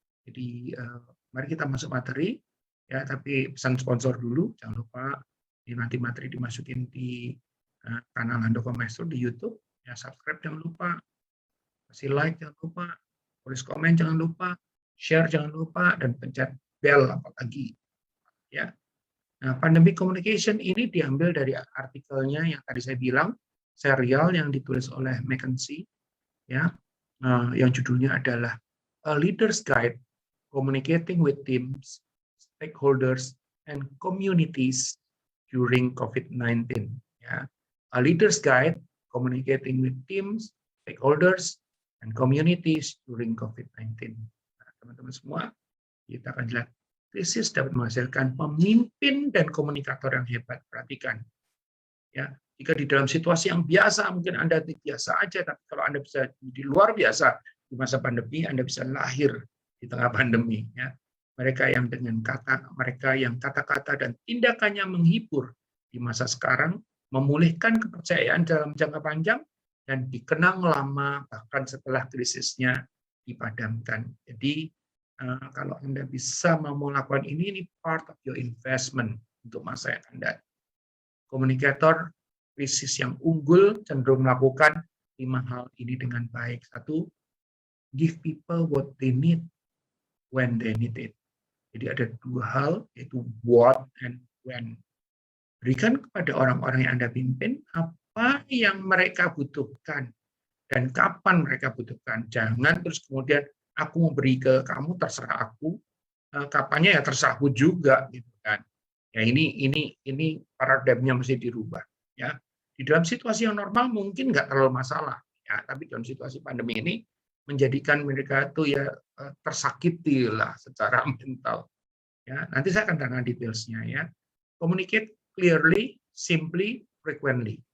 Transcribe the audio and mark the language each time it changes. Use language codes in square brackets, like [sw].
[id] Jadi mari kita masuk materi, ya, tapi pesan sponsor dulu, jangan lupa ini nanti materi dimasukin di kanal Handoko Maestro di YouTube, ya, subscribe jangan lupa, kasih like jangan lupa, tulis komen jangan lupa, share jangan lupa, dan pencet bell apalagi, ya. Nah, pandemic communication ini diambil dari artikelnya yang tadi saya bilang, serial yang ditulis oleh McKinsey, ya, yang judulnya adalah A Leader's Guide Communicating with Teams, Stakeholders, [en] and communities during COVID-19. Ya. A leader's guide communicating with teams, stakeholders, and communities during COVID-19. [id] Nah, teman-teman semua, kita akan lihat krisis dapat menghasilkan pemimpin dan komunikator yang hebat. Perhatikan, ya. Jika di dalam situasi yang biasa mungkin Anda biasa aja, tapi kalau Anda bisa di luar biasa di masa pandemi, Anda bisa lahir di tengah pandemi. Ya. Mereka yang kata-kata dan tindakannya menghibur di masa sekarang, memulihkan kepercayaan dalam jangka panjang, dan dikenang lama bahkan setelah krisisnya dipadamkan. Jadi kalau Anda bisa mau melakukan ini [en] part of your investment [id] untuk masa yang akan datang. Komunikator krisis yang unggul cenderung melakukan 5 hal ini dengan baik. [en] 1, give people what they need when they need it. [id] Jadi ada 2 hal, yaitu [en] what and when. [id] Berikan kepada orang-orang yang Anda pimpin apa yang mereka butuhkan dan kapan mereka butuhkan. Jangan terus kemudian aku mau beri ke kamu, terserah aku, kapannya ya terserah aku juga, gitu kan. Ya ini paradigmnya mesti dirubah. Ya, di dalam situasi yang normal mungkin nggak terlalu masalah, ya, tapi dalam situasi pandemi ini menjadikan mereka itu ya tersakiti lah secara mental. Ya, nanti saya akan terangkan detailsnya ya. [en] Communicate clearly, simply, frequently.